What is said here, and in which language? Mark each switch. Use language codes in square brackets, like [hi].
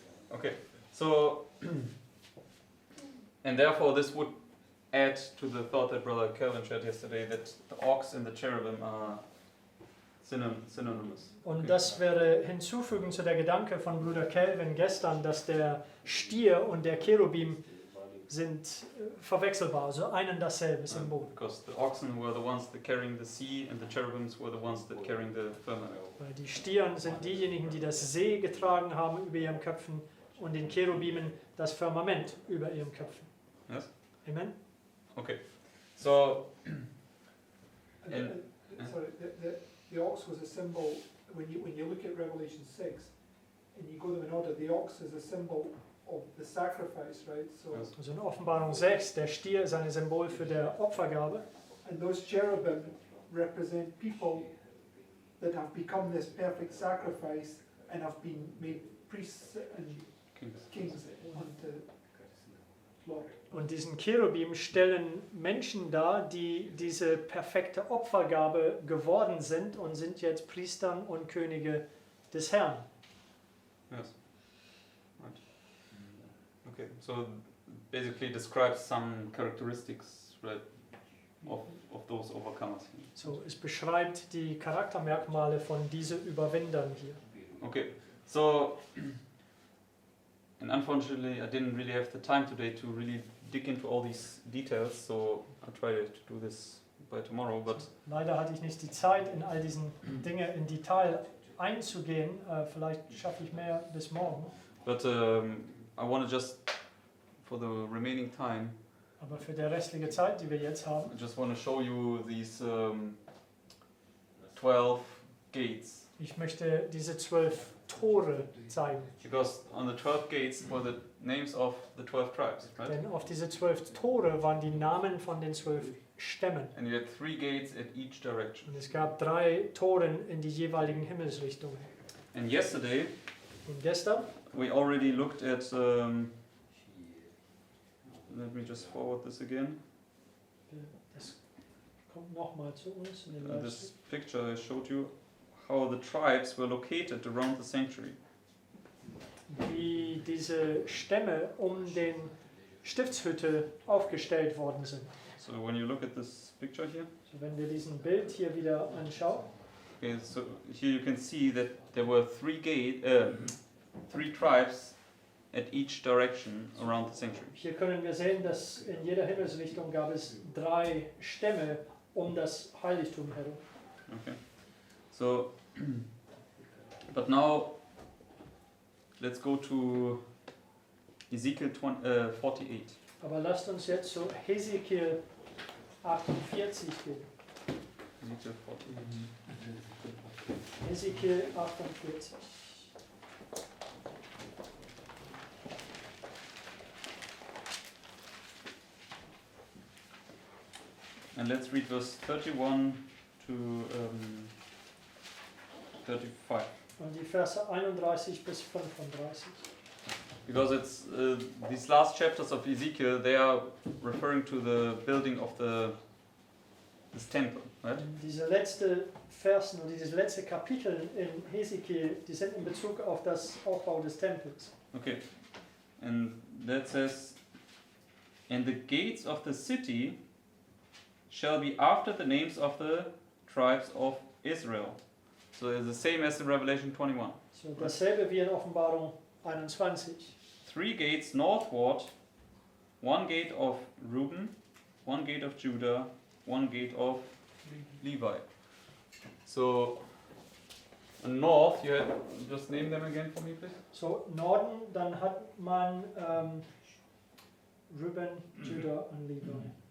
[en] Okay, so and therefore this would add to the thought that Brother Calvin shared yesterday that the ox and the cherubim are synonymous. [de] Und [en] Okay. [de] das wäre hinzufügen zu der Gedanke von Bruder Calvin gestern, dass der Stier und der Cherubim sind verwechselbar, also ein und dasselbe Symbol. [en] Because the oxen were the ones that carrying the sea and the cherubims were the ones that carrying the firmament. [de] Weil die Stieren sind diejenigen, die das See getragen haben über ihren Köpfen und den Cherubimen das Firmament über ihren Köpfen. [en] Yes? Amen? Okay. So, And, And- sorry, the ox was a symbol, when you look at Revelation 6, and you go them in order, the ox is a symbol of the sacrifice, right? So, Yes. [de] Also in Offenbarung 6, der Stier ist ein Symbol für die Opfergabe. [en] and those cherubim represent people that have become this perfect sacrifice and have been made priests and kings unto Lord. [de] Und diesen Cherubim stellen Menschen dar, die diese perfekte Opfergabe geworden sind und sind jetzt Priestern und Könige des Herrn. [en] yes. Right. Okay. So basically describes some characteristics, right, of those overcomers. [de] So, es beschreibt die Charaktermerkmale von diesen Überwindern hier. [en] Okay. So, and unfortunately, I didn't really have the time today to really dig into all these details. So I'll try to do this by tomorrow. But [de] Leider hatte ich nicht die Zeit, in all diesen Dinge in Detail einzugehen. Vielleicht schaffe ich mehr bis morgen. [en] But I want to just, for the remaining time, [de] Aber für die restliche Zeit, die wir jetzt haben, [en] I just want to show you these 12 gates. [de] ich möchte diese 12 Tore zeigen. [en] Because on the 12 gates were the names of the 12 tribes, right? [de] Denn auf diese 12 Tore waren die Namen von den 12 Stämmen. [en] And you had 3 gates at each direction. [de] Und es gab 3 Toren in die jeweiligen Himmelsrichtungen. [en] And yesterday [de] Und gestern, [en] we already looked at. Let me just forward this again. [de] das kommt nochmal zu uns in den [en] This [de] Livestream. [en] picture I showed you how the tribes were located around the sanctuary. [de] Wie diese Stämme den Stiftshütte aufgestellt worden sind. [en] So when you look at this picture here, [de] So, wenn wir diesen Bild hier wieder anschauen, [en] okay, so here you can see that there were 3 tribes at each direction around the sanctuary. [de] hier können wir sehen, dass in jeder Himmelsrichtung gab es 3 Stämme das Heiligtum herum. [en] Okay. So, but now let's go to Ezekiel 48. [de] Aber lasst uns jetzt zu Hesekiel 48 gehen. [en] Ezekiel 48. [de] Hesekiel 48. [en] And let's read verse 31 to 35. [de] Und die Verse 31 bis 35. [en] Because it's these last chapters of Ezekiel, they are referring to the building of this temple, right? [de] Diese letzte Versen und dieses letzte Kapitel in Hesekiel, die sind in Bezug auf das Aufbau des Tempels. [en] Okay. And that says, and the gates of the city shall be after the names of the tribes of Israel. So it's the same as in Revelation 21. [de] So dasselbe wie in Offenbarung 21. [en] 3 gates northward, 1 gate of Reuben, 1 gate of Judah, 1 gate of Levi. So, north, you had, just name them again for me, please. [de] So Norden, dann hat man Reuben, Judah und Levi.